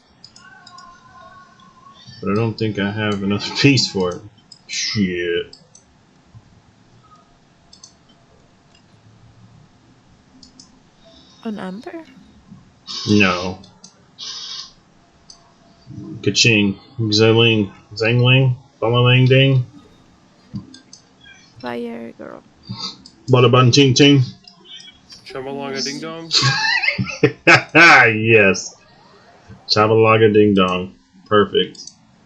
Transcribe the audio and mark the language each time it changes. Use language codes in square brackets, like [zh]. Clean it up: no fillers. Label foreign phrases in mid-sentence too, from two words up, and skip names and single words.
[en] But I don't think I have another piece for it. Shit. An amber? No. Kaching. Zangling. Zangling? Balalang ding? Fire girl. Bada bun ting ting? Chamalonga ding dong? Yes. Chabalaga ding dong. Perfect.